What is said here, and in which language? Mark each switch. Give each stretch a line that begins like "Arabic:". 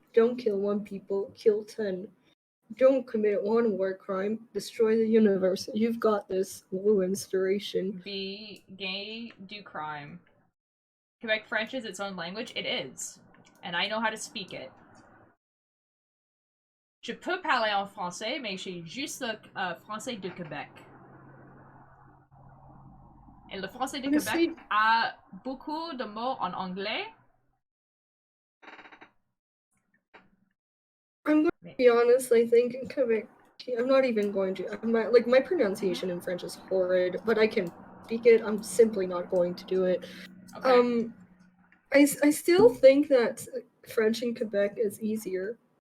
English: Don't kill 1 people. Kill 10. Don't commit 1 war crime. Destroy the universe. You've got this. Woo, inspiration. Be gay, do crime. Quebec French is its own language? It is. And I know how to speak it.
French: Je peux parler en français, mais j'ai juste le français de Québec. Et le français de Québec a beaucoup de mots en anglais.
English: I'm going to be honest, I think in Quebec, I'm not even going to. My pronunciation in French is horrid, but I can speak it. I'm simply not going to do it. Okay. I still think that French in Quebec is easier.